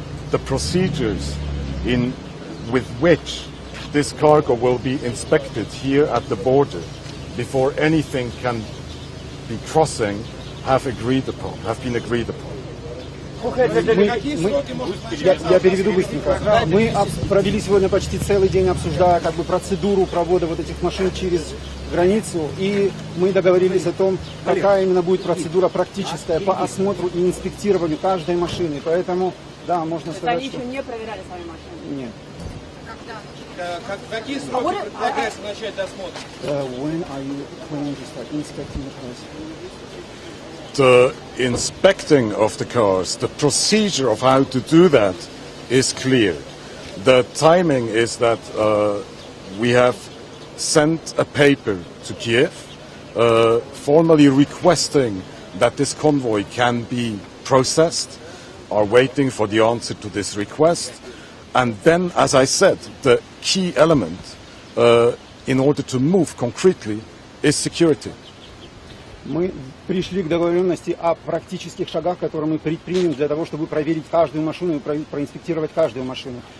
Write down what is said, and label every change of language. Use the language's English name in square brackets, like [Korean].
[English] The procedures with which this cargo will be inspected here at the border before anything can be crossing have been agreed upon. [Russian] Я переведу быстренько. Мы провели сегодня почти целый день, обсуждая процедуру провода вот этих машин через границу, и мы договорились о том, какая именно будет процедура практическая по осмотру и инспектированию каждой машины. Поэтому, да, можно сказать, Они что... еще не проверяли сами машины? Нет. Какие сроки предлагается начать досмотр? [English] When are you planning to start inspecting the cars? The inspecting of the cars, the procedure of how to do that is clear. The timing is that we have sent a paper to Kiev formally requesting that this convoy can be processed, are waiting for the answer to this request. And then, as I said, the key element in order to move concretely is security. [Russian] Мы пришли к договоренности о практических шагах, которые мы предпримем для того, чтобы проверить каждую машину и проинспектировать каждую машину.